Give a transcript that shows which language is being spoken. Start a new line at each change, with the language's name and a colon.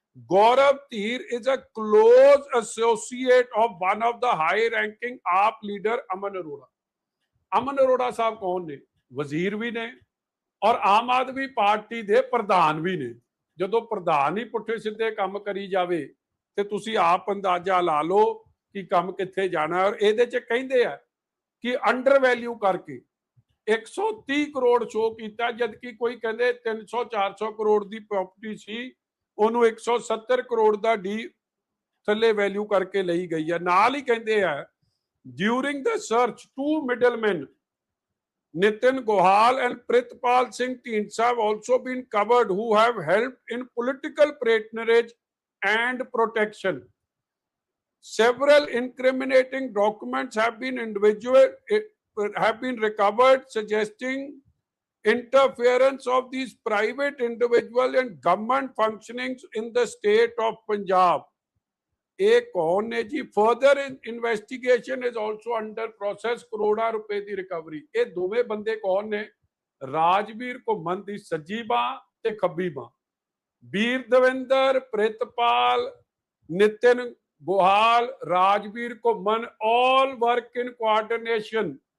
English: Gaurav Theer is a close associate of one of the high-ranking AAP leader Aman Arora.
Punjabi: Aman Arora ਸਾਹਿਬ ਕੌਣ ਨੇ? ਵਜ਼ੀਰ ਵੀ ਨੇ ਔਰ Aam Aadmi party ਦੇ ਪ੍ਰਧਾਨ ਵੀ ਨੇ। ਜਦੋਂ ਪ੍ਰਧਾਨ ਹੀ ਪੁੱਠੇ ਸਿੱਧੇ ਕੰਮ ਕਰੀ ਜਾਵੇ ਤੇ ਤੁਸੀਂ ਆਪ ਅੰਦਾਜ਼ਾ ਲਾ ਲਓ ਕਿ ਕੰਮ ਕਿੱਥੇ ਜਾਣਾ। ਔਰ ਇਹਦੇ 'ਚ ਕਹਿੰਦੇ ਆ ਕਿ ਅੰਡਰ ਵੈਲਿਊ ਕਰਕੇ 130 ਕਰੋੜ ਸ਼ੋ ਕੀਤਾ, ਜਦਕਿ ਕੋਈ ਕਹਿੰਦੇ 300-400 ਕਰੋੜ ਦੀ ਪ੍ਰਾਪਰਟੀ ਸੀ, ਉਹਨੂੰ 170 ਕਰੋੜ ਦਾ ਡੀ ਥੱਲੇ ਵੈਲਿਊ ਕਰਕੇ ਲਈ ਗਈ ਹੈ। ਨਾਲ ਹੀ ਕਹਿੰਦੇ ਆ
English: During the search 2 middlemen Nitin Gohal and Pritpal Singh Teensah have also been covered, who have helped in political patronage and protection. Several incriminating documents have been recovered, suggesting interference of these private individuals and government functionings in the state of Punjab.
Punjabi: ਇਹ ਕੌਣ ਨੇ ਜੀ?
English: Further investigation is also under process.
Punjabi: ਕਰੋੜਾਂ ਰੁਪਏ ਦੀ recovery. ਇਹ ਦੋਵੇਂ ਬੰਦੇ ਕੌਣ ਨੇ? ਰਾਜਵੀਰ ਘੁੰਮਣ ਦੀ ਸੱਜੀ ਬਾਂਹ ਤੇ ਖੱਬੀ ਬਾਂਹ। ਵੀਰ ਦਵਿੰਦਰ, ਪ੍ਰਿਤਪਾਲ, ਨਿਤਿਨ ਗੋਹਾਲ, ਰਾਜਵੀਰ ਘੁੰਮਣ,
English: all work in coordination.